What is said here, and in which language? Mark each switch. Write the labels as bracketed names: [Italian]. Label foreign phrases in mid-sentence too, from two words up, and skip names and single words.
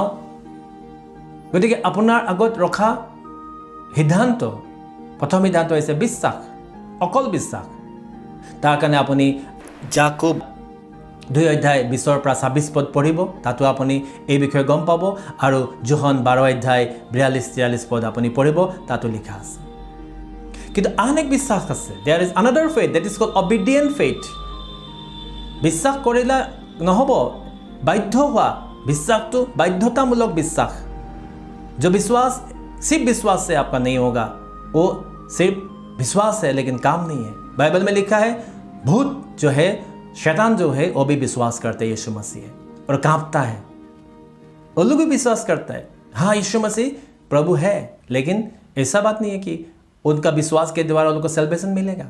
[Assamese] গতিকে আপোনাৰ আগত ৰখা সিদ্ধান্ত, প্ৰথম সিদ্ধান্ত হৈছে বিশ্বাস, অকল বিশ্বাস। তাৰ কাৰণে আপুনি যাকোব 2:20-26 পঢ়িব, তাতো আপুনি এই বিষয়ে গম পাব। আৰু যোহন 12:42-43 আপুনি পঢ়িব, তাতো লিখা আছে। কিন্তু আন এক বিশ্বাস আছে, [English] There is another faith, that is called obedient faith. [Assamese] বিশ্বাস কৰিলে নহ'ব, বাধ্য হোৱা বিশ্বাসটো বাধ্যতামূলক বিশ্বাস। [Hindi] जो विश्वास सिर्फ विश्वास से आपका नहीं होगा, वो सिर्फ विश्वास है लेकिन काम नहीं है। बाइबल में लिखा है भूत जो है, शैतान जो है, वो भी विश्वास करते हैं यीशु मसीह है और कांपता है। वो लोग भी विश्वास करता है, हाँ यीशु मसीह प्रभु है, लेकिन ऐसा बात नहीं है कि उनका विश्वास के द्वारा उनको सेल्वेशन मिलेगा।